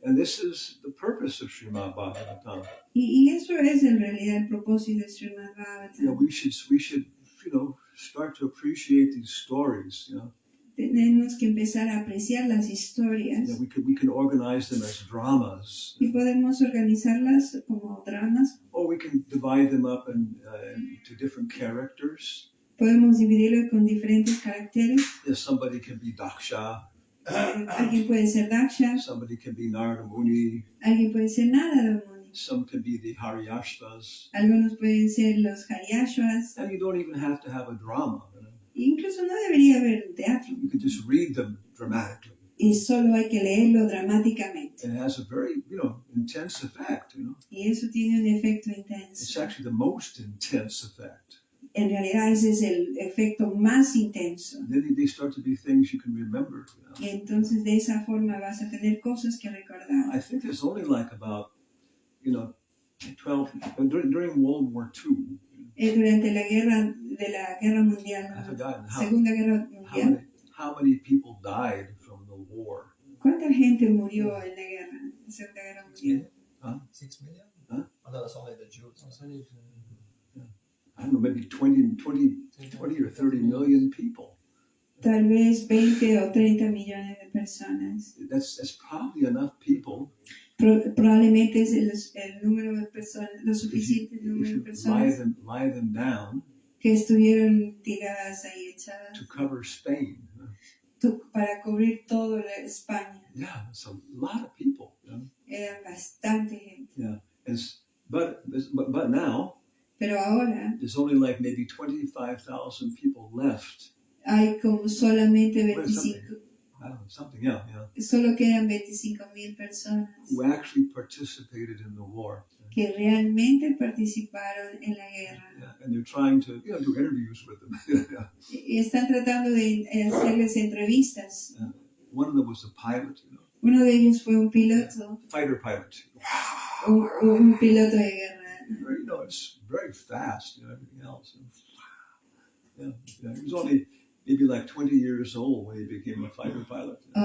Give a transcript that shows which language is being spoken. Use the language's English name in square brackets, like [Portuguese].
[English] And this is the purpose of Srimad Bhagavatam. [Spanish] Y eso es en realidad el propósito de Srimad Bhagavatam. [English] Yeah, we should start to appreciate these stories. You know. [Spanish] Tenemos que empezar a apreciar las historias. [English] Yeah, we can organize them as dramas. [Spanish] Y podemos organizarlas como dramas. [English] Or we can divide them up into different characters. [Spanish] Podemos dividirlo con diferentes caracteres. [English] Yeah, somebody can be Daksha. [Spanish] Alguien puede ser Daksha. [English] Somebody can be Narada Muni. [Spanish] Alguien puede ser Narada Muni. [English] Some can be the Haryashvas. [Spanish] Algunos pueden ser los Haryashvas. [English] And you don't even have to have a drama. You know? [Spanish] Incluso no debería haber teatro. [English] You can just read them dramatically. [Spanish] Y solo hay que leerlo dramáticamente. [English] And it has a very, intense effect. You know. [Spanish] Y eso tiene un efecto intenso. [English] It's actually the most intense effect. [Spanish] En realidad ese es el efecto más intenso. [English] And then they start to be things you can remember. You know. [Spanish] Y entonces de esa forma vas a tener cosas que recordar. [English] I think there's only like about, 12 during World War II. [Spanish] Durante la guerra mundial, [English] I've forgotten [Spanish] Segunda Guerra Mundial. [English] how many people died from the war. [Spanish] ¿Cuánta gente murió en la guerra, en la Segunda Guerra Mundial? [English] 6 million? Huh? Oh, no, that's only the Jews. I don't know, maybe 20 or 30 million people. [Spanish] Tal vez 20 o 30 millones de personas. [English] That's probably enough people. [Spanish] Probablemente es el número de personas, lo suficiente número de personas [English] lie them down [Spanish] que estuvieron tiradas ahí echadas [English] to cover Spain. [Spanish] Para cubrir toda España. [English] Yeah, it's a lot of people. You know? [Spanish] Eran bastante gente. [English] Yeah, but now [Spanish] Pero ahora [English] there's only like maybe 25,000 people left. [Spanish] hay como solamente 25. [English] I don't know, something, yeah. [Spanish] Solo quedan 25,000 personas [English] Who actually participated in the war. [Spanish] que realmente participaron en la guerra. [English] Yeah, and they're trying to, do interviews with them. [Spanish] Y están tratando de hacerles entrevistas. [English] One of them was a pilot, [Spanish] Uno de ellos fue un piloto, [English] fighter pilot. [Spanish] un piloto de guerra. [English] You know, it's very fast, you know, everything else. Yeah. He was only maybe like 20 years old when he became a fighter pilot.